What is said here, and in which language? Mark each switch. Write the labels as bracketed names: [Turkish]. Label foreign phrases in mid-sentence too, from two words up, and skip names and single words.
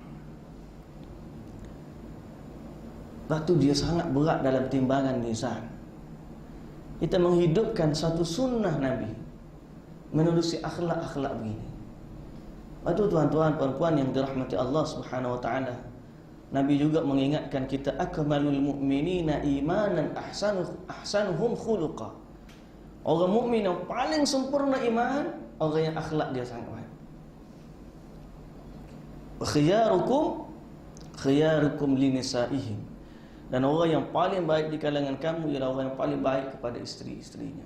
[Malay] Lepas tu dia sangat berat dalam timbangan mizan. Kita menghidupkan satu sunnah Nabi menerusi akhlak-akhlak begini. Lepas tu tuan-tuan, puan-puan yang dirahmati Allah [Arabic] سبحانه وتعالى, [Malay] Nabi juga mengingatkan kita, [Arabic] أكمل المؤمنين إيمانا أحسنهم خلقا. [Malay] Orang mukmin yang paling sempurna iman, orang yang akhlak dia sangat baik. [Arabic] خياركم لنسائهم. [Malay] Dan orang yang paling baik di kalangan kamu ialah orang yang paling baik kepada isteri-isterinya.